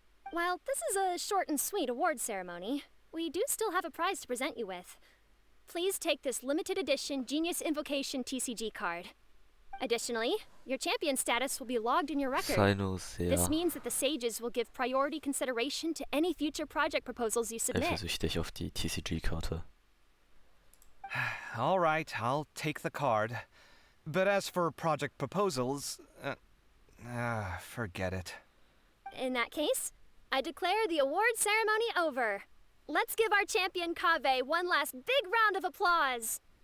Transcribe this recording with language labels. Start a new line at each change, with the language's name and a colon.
English: While this is a short and sweet award ceremony, we do still have a prize to present you with. please take this limited edition Genius Invocation TCG card. Additionally, your champion status will be logged in your record. This means that the sages will give priority consideration to any future project proposals you submit.
German: Eifersüchtig auf die TCG-Karte.
English: All right, I'll take the card. But as for project proposals, forget it. In that case, I declare the award ceremony over. Let's give our champion Kaveh one last big round of applause.